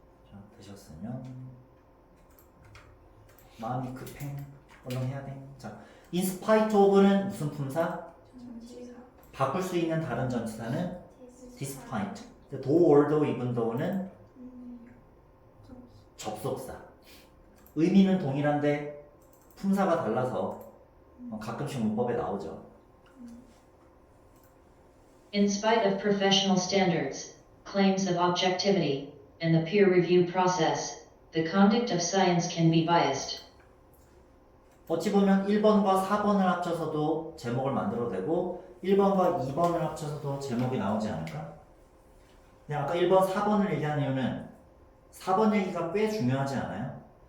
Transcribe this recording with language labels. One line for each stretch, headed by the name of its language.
Korean: 자, 되셨으면 마음이 급행 얼른 해야 돼. 자, in spite of는 무슨 품사? 바꿀 수 있는 다른 전치사는 despite. though, although, even though는 접속사. 의미는 동일한데 품사가 달라서 가끔씩 문법에 나오죠.
English: In spite of professional standards, claims of objectivity, and the peer review process, the conduct of science can be biased.
Korean: 어찌 보면 1번과 4번을 합쳐서도 제목을 만들어도 되고 1번과 2번을 합쳐서도 제목이 나오지 않을까? 근데 아까 1번, 4번을 얘기한 이유는 4번 얘기가 꽤 중요하지 않아요?